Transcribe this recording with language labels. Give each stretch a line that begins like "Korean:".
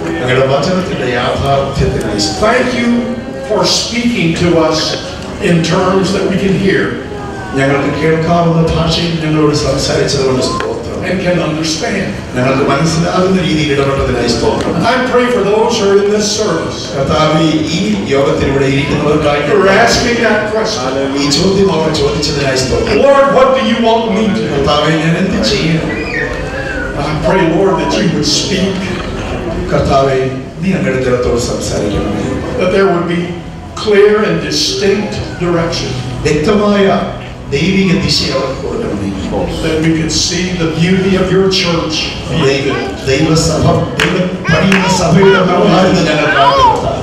Malayalam: അങ്ങയുടെ വചനത്തിന്റെ യാഥാർത്ഥ്യത്തിനായി
English: Thank you for speaking to us in terms that we can hear
Malayalam: ഞങ്ങൾക്ക് കേൾക്കാവുന്ന ഭാഷയിൽ ഞങ്ങളോട് സംസാരിച്ചതുകൊണ്ട് സ്തോത്രം.
English: and can understand.
Malayalam: ഞങ്ങൾക്ക് മനസ്സിലാകുന്ന രീതിയിൽ ഇടപെട്ടതിനായി സ്തോത്രം.
English: I pray for those who are in this service
Malayalam: കർത്താവേ, ഈ യോഗത്തിൽ ഇവിടെ ഇരിക്കുന്നവർക്കായി
English: who are asking that question.
Malayalam: ഈ ചോദ്യം അവർ ചോദിച്ചതിനായി സ്തോത്രം.
English: Lord, what do you want me to do?
Malayalam: കർത്താവേ, ഞാൻ എന്ത് ചെയ്യണം?
English: I pray, Lord, that you would speak,
Malayalam: കർത്താവേ, നീ അങ്ങയുടെ ജനത്തോട് സംസാരിക്കണമേ.
English: that there would be clear and distinct direction,
Malayalam: വ്യക്തമായ ദൈവിക ദിശ അവർക്ക് കൊടുക്കണമേ.
English: that we could see the beauty of your church.
Malayalam: ദൈവസഭ, ദൈവം പണിയുന്ന സഭയുടെ മനോഹാരിത ഞങ്ങൾ കാണുന്നു.